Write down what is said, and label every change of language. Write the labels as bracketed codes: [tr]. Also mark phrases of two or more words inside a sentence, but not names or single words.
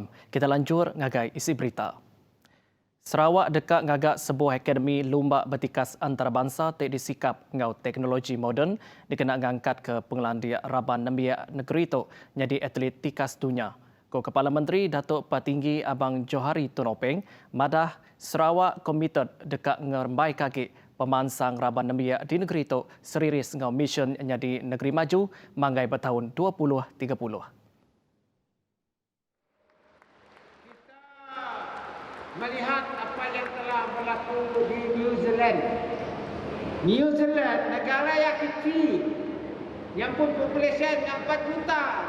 [iba] Kita lanjur ngagai isi berita. Sarawak dekat ngagak sebuah akademi lumba bertikas antarabangsa tak disikap ngau teknologi moden dikena ngangkat ke pengelandia Raban Nembiak negeri itu jadi atlet tikas dunia. Ko Kepala Menteri Datuk Patinggi Abang Johari Tunopeng madah Sarawak komited dekat ngerembai kaki pemansang Raban Nembiak di negeri itu serius ngau mission jadi negeri maju manggai bertahun 2030. [ms] Melihat apa yang telah berlaku di New Zealand. New Zealand negara yang kecil yang pun populasi 4 juta.